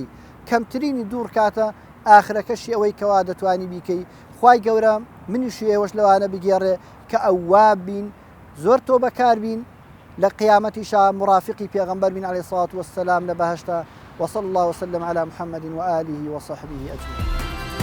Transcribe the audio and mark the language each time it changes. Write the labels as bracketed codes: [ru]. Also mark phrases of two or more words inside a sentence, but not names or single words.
[ckb] کەمترینی دوور کاتە ئاخرەکەشی ئەوەی کەوا دەتوانی بیکەی. خوای گەورە منیش ئێوەش لەوانە بگێڕێ کە ئەواب بین، زۆر تۆبەکار بین، لە قیامەتیشا مرافقی پێغەمبەر بین [ar] عەلەیهی السەڵات وەسسەلام [ckb] لە بەهەشتا. [ar] وصلى الله وسلم على محمد وآله وصحبه أجمعين.